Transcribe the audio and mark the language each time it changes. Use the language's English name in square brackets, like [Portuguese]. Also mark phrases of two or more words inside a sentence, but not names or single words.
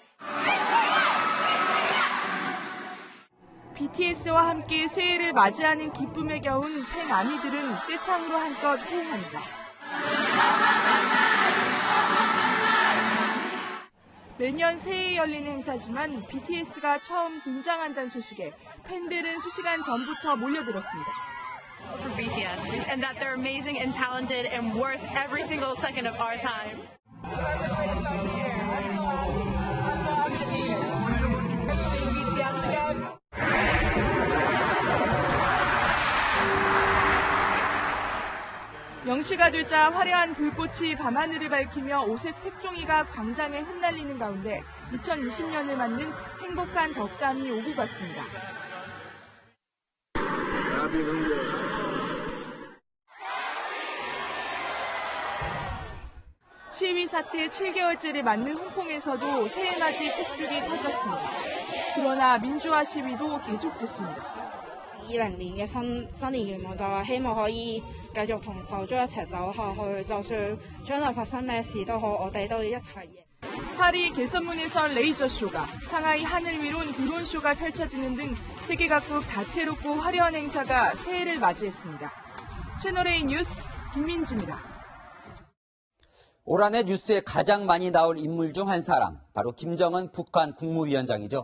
[Korean] BTS와 함께 새해를 맞이하는 기쁨에 겨운 팬 아미들은 떼창으로 한껏 호응합니다. 매년 새해에 열리는 행사지만 BTS가 처음 등장한다는 소식에 팬들은 수시간 전부터 몰려들었습니다. [English] For BTS and that they're amazing and talented and worth every single second of our time. I'm so happy to be here. BTS again. [Korean] 영시가 되자 화려한 불꽃이 밤하늘을 밝히며 오색 색종이가 광장에 흩날리는 가운데 2020년을 맞는 행복한 덕담이 오고 갔습니다. 시위 사태 7개월째를 맞는 홍콩에서도 새해맞이 폭죽이 터졌습니다. 그러나 민주화 시위도 계속됐습니다. [Cantonese] 2020年嘅新年願望就係希望可以繼續同手足一齊走下去，就算將來發生咩事都好，我哋都要一齊贏。 [Korean] 파리 개선문에서 레이저쇼가, 상하이 하늘 위론 드론쇼가 펼쳐지는 등 세계 각국 다채롭고 화려한 행사가 새해를 맞이했습니다. 채널A 뉴스 김민지입니다. 올 한해 뉴스에 가장 많이 나올 인물 중 한 사람, 바로 김정은 북한 국무위원장이죠.